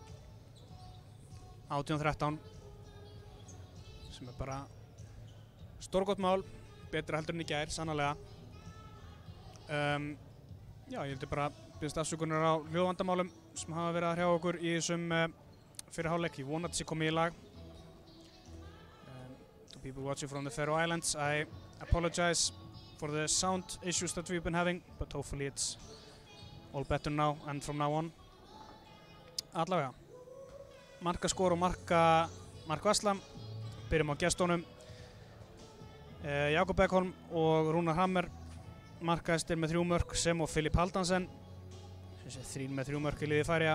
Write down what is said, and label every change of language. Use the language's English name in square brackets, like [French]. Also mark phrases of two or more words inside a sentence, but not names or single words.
[Icelandic] 18-13 sem er bara Stórgott mál, betra heldur en í gær, sannarlega. Já, ég vildi bara biðjast afsökunar á hljóðvandamálum sem hafa verið að hrjá okkur í þessum fyrir hálfleik. Ég vona að þetta sé komið í lag. [English] To people watching from the Faroe Islands, I apologize for the sound issues that we've been having, but hopefully it's all better now and from now on. [Icelandic] Allavega, markaskor og markvarsla. Byrjum á gestunum. Jakob Ekholm og Rúnar Hammer markaðistir með 3 mörk sem og Filip Haldansen. 3 með 3 mörk í liði Færeyja.